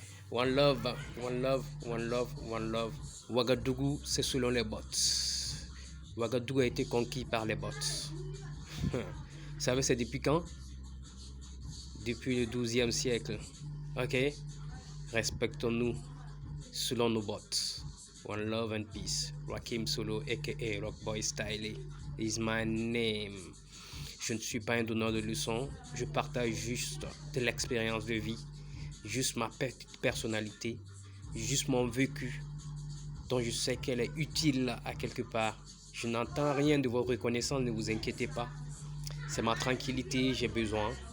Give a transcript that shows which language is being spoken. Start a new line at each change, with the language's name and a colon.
English: One love, one love, one love, one love.
French: Ouagadougou, c'est selon les bottes. Ouagadougou a été conquis par les bottes. Vous savez, c'est depuis quand? Depuis le 12e siècle. Ok? Respectons-nous selon nos bottes.
English: One love and peace. Rakim Solo, aka Rockboy Style, is my name.
French: Je ne suis pas un donneur de leçons. Je partage juste de l'expérience de vie, juste ma petite personnalité, juste mon vécu, dont je sais qu'elle est utile à quelque part. Je n'entends rien de vos reconnaissances, ne vous inquiétez pas. C'est ma tranquillité, j'ai besoin.